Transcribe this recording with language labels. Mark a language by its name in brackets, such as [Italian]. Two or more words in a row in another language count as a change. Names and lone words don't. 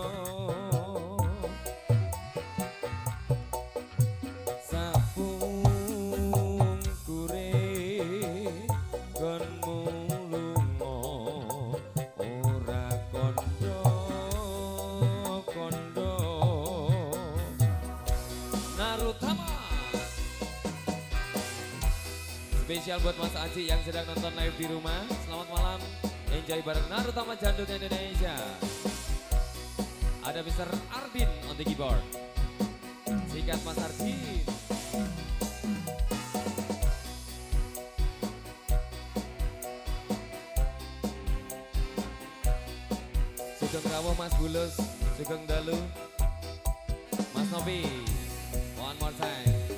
[Javanese] sapungkure konmu lunga ora kondo-kondo. [Indonesian] Narutama spesial buat Mas Aji yang sedang nonton live di rumah. Selamat malam, enjoy bareng Narutama Jandung Indonesia. [English] Ada Mr. Ardin on the keyboard. [Indonesian] Sikat Mas Ardin. [Javanese] Sugeng rawuh Mas Bulus, Sugeng dalu Mas Novi. [English] One more time.